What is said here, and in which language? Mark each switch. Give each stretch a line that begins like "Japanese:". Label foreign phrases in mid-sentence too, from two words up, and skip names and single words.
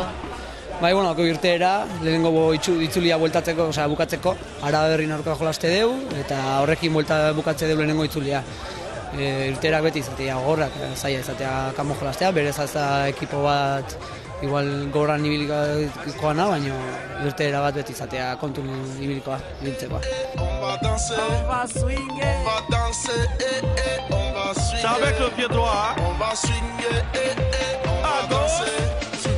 Basque: Bai, irteera, lehenengo itzulia bueltatzeko, bukatzeko, Araba Berrin aurka jolaste deu, eta horrekin bukatze deu lehenengo itzulia. Irteerak beti izatea gogorrak, zaila izatea kanpo jolastea, berez azta ekipo bat igual gogorran ibilikoana, baina irteera bat beti izatea kontu ibilikoa, ibiltzekoa.
French: On va danser, on va swinguer, on va danser, on va swinguer. C'est avec le pied droit. On va swinguer, on va danser.